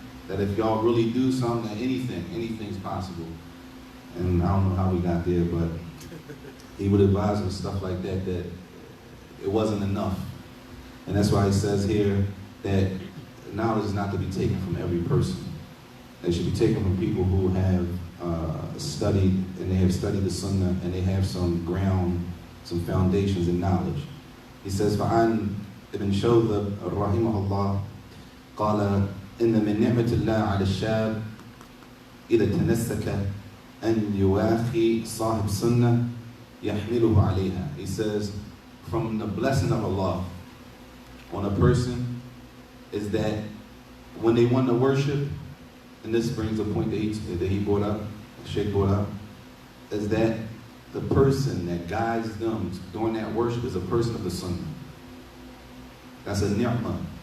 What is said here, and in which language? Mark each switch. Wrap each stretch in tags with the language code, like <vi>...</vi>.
<en>That if y'all really do something, that anything's possible. And I don't know how we got there, but he would advise us stuff like that, that it wasn't enough. And that's why he says here that knowledge is not to be taken from every person. It should be taken from people who have studied, and they have studied the Sunnah, and they have some ground, some foundations in knowledge. He says,</en> <ar>فَعَنْ ابن شوذب رحمه الله قال إن من نعمة الله على الشاب إذا تنسك أن يواخي صاحب سنة يحمله عليها.</ar> <en>He says, from the blessing of Allah on a person is that when they want to worship, and this brings a point that he brought up, Sheikh brought up, is that the person that guides them during that worship is a person of the Sunnah. That's a ni'mah.</en>